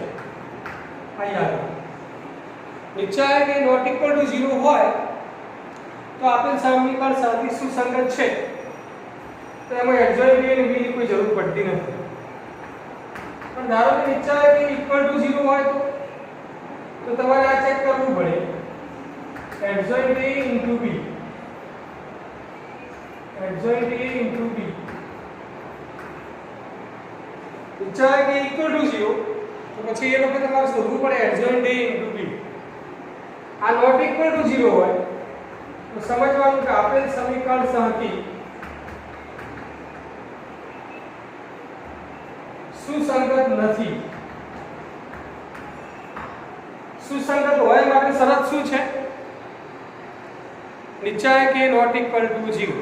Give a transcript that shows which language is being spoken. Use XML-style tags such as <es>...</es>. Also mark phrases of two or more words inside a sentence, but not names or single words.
<gu>અહીંયા નીચે કે</gu> <en>not equal to 0</en> <gu>હોય તો આપેલ સમીકરણ સંહતિ સુસંગત છે, તો એમાં</gu> <en>adjoint B</en> <gu>અને બી ની કોઈ જરૂર પડતી નથી. પણ ધારો કે નીચે કે</gu> <en>equal to 0</en> <gu>હોય તો તમારે આ ચેક કરવું પડે,</gu> <en>adjoint A into B, adjoint A into B.</en> <gu>વિચાર કે</gu> <en>equal to 0</en> <gu>તો પછી એ વખતે તમારે શોધવું પડે</gu> <en>adjoint A into B.</en> <gu>આ</gu> <en>not equal to 0</en> <gu>હોય તો સમજવાનું કે આપેલ સમીકરણ સંહતિ સુસંગત નથી. સુસંગત હોય માટે શરત શું છે? નીચે કે</gu> <en>not equal to 0.</en>